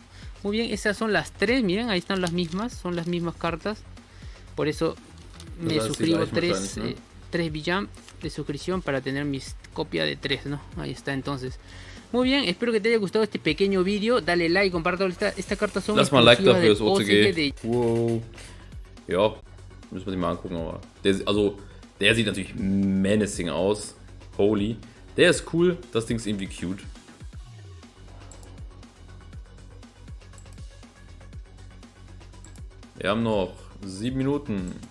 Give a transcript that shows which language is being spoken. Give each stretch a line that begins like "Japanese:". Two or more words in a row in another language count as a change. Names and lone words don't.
Spanish: Muy bien, esas son las tres, miren, ahí están las mismas, son las mismas cartas. Por eso me suscribo 3 Bijam de suscripción para tener mis copias de 3, ¿no? Ahí está entonces. Muy bien, espero que te haya gustado este pequeño vídeo. Dale like, compártelo. Esta carta son
German: Lass mal Like dafür, das OCG OCG. Wow. Ja, müssen wir sich mal angucken, aber der sieht natürlich menacing aus. Holy. Der ist cool, das Ding ist irgendwie cute. Wir haben noch 7 Minuten.